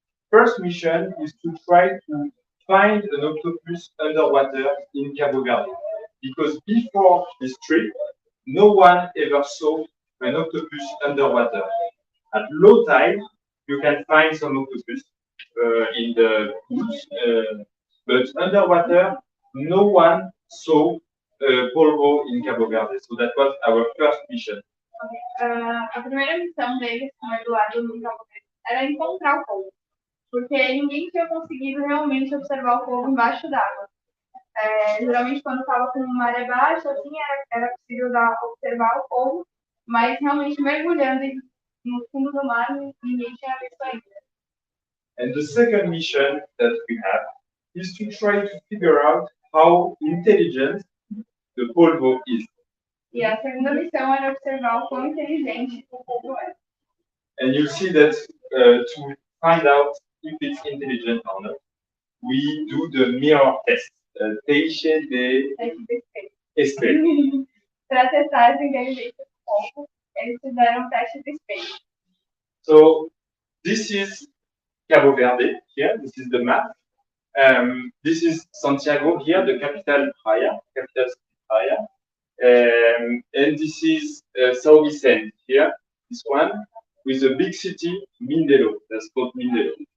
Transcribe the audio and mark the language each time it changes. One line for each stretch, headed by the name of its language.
English: First mission is to try to find an octopus underwater in Cabo Verde, because before this trip, no one ever saw an octopus underwater. At low tide, you can find some octopus in the pools, but underwater, no one saw polvo in Cabo Verde. So that was our first mission.
Portuguese: A primeira missão deles com o Eduardo no Cabo Verde era encontrar o polvo, porque ninguém tinha conseguido realmente observar o polvo embaixo d'água. Geralmente, quando estava com maré baixa, assim, era possível observar o polvo, mas realmente mergulhando no fundo do mar, ninguém tinha visto ainda.
English: And the second mission that we have is to try to figure out how intelligent the polvo is.
Portuguese: E a segunda missão era observar o quão inteligente o polvo é.
English: And you see that to find out if it's intelligent or not, we do the mirror test.
Portuguese: Teste de espelho. Para testar essa inteligência do polvo, eles fizeram um teste de espelho.
English: So this is Cabo Verde here. This is the map. This is Santiago here, the capital city Praia. And this is São Vicente here, this one, with a big city, Mindelo, that's called Mindelo.